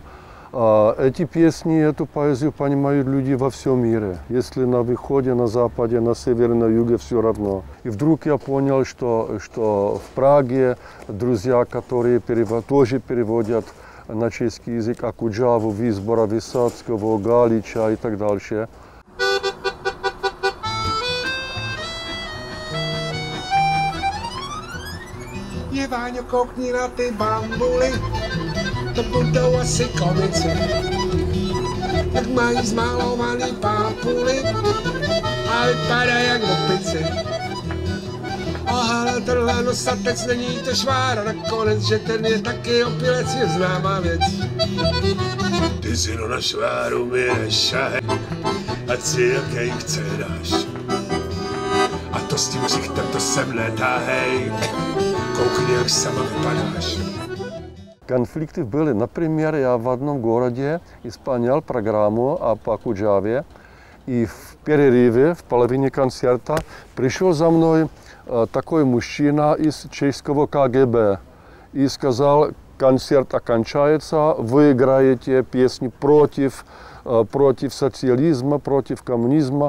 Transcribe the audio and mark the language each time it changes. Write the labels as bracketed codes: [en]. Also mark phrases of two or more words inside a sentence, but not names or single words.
[ru] Эти песни, эту поэзию понимают люди во всем мире. Если на выходе, на западе, на севере, на юге, все равно. И вдруг я понял, что в Праге друзья, которые тоже переводят на чешский язык Акуджаву, Визбора, Высоцкого, Галича и так дальше. [cs] Váňo, koukni na ty bambuly, to budou asi komici. Jak mají zmalovaný pápuly a vypadají jak opici. A hele, tenhle nosatec není to švára nakonec, že ten je taky opilec, je známá věc. Ty si no na šváru mi šahe, ať si jaký chce dáš. A to s tím ksichtem to sem netáhej. Koukni, jak sama vypadáš. [ru] Конфликты были. Например, я в одном городе исполнял программу по Акуджаве, и в перерыве, в половине концерта, пришел за мной такой мужчина из чешского КГБ и сказал, концерт окончается, вы играете песни против социализма, против коммунизма.